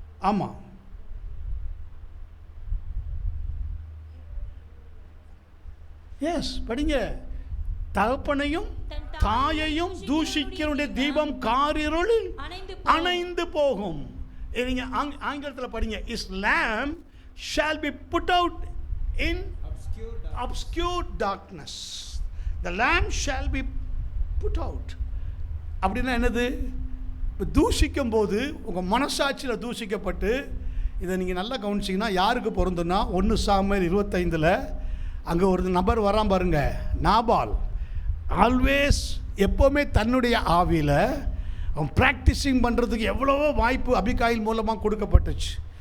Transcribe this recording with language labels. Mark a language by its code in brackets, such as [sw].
[ta] ஆமா, எஸ் படிங்க. தகப்பனையும் தாயையும் தூஷிக்கிறனுடைய தீபம் காரிருளில் அணைந்து போகும். நீங்க ஆங்கிலத்தில் படிங்க. [en] His lamp shall be put out in obscure darkness. The lamp shall be put out. [ta] அப்படின்னா என்னது? தூஷிக்கும் போது உங்கள் மனசாட்சியில் தூஷிக்கப்பட்டு, இதை நீங்கள் நல்லா கவனிச்சிங்கன்னா யாருக்கு பொருந்துன்னா 1 சாமுவேல் 25 அங்கே ஒரு நபர் வரான் பாருங்க, நாபால். ஆல்வேஸ் எப்போவுமே தன்னுடைய ஆவியில் அவன் ப்ராக்டிஸிங் பண்ணுறதுக்கு எவ்வளவோ வாய்ப்பு அபிகாயில் மூலமாக கொடுக்கப்பட்டுச்சு.